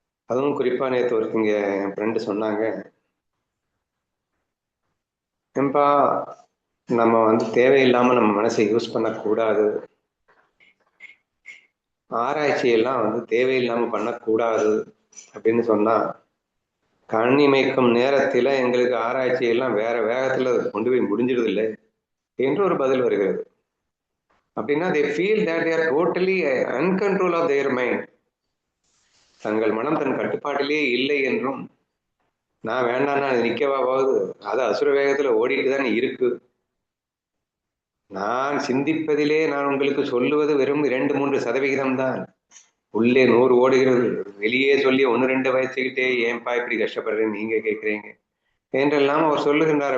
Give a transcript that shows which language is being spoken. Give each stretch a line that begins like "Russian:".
Tamil: அதுவும் குறிப்பா நேற்று ஒருத்தங்க என் ஃப்ரெண்டு சொன்னாங்க, ஏன்பா நம்ம தேவையில்லாம நம்ம மனசை யூஸ் பண்ணக்கூடாது, ஆராய்ச்சியெல்லாம் தேவையில்லாம பண்ணக்கூடாது அப்படின்னு சொன்னா, கண் இமைக்கும் நேரத்துல எங்களுக்கு ஆராய்ச்சியெல்லாம் வேற வேகத்துல கொண்டு போய் முடிஞ்சிடுது இல்லை என்று ஒரு பதில் வருகிறது. அப்படின்னா
English: they feel that they are totally uncontrol of their mind.
Tamil: தங்கள் மனம் தன் கட்டுப்பாட்டிலே இல்லை என்றும், நான் வேண்டாம்னா நிக்கவா போகுது, அது அசுர வேகத்துல ஓடிட்டு தானே இருக்கு, நான் சிந்திப்பதிலே நான் உங்களுக்கு சொல்லுவது வெறும் 2-3% தான், உள்ளே 100 ஓடுகிறது, வெளியே சொல்லி 1-2 வயசுக்கிட்டே ஏன்பா இப்படி கஷ்டப்படுறேன்னு நீங்க கேட்குறீங்க என்றெல்லாம் அவர் சொல்லுகின்றார்.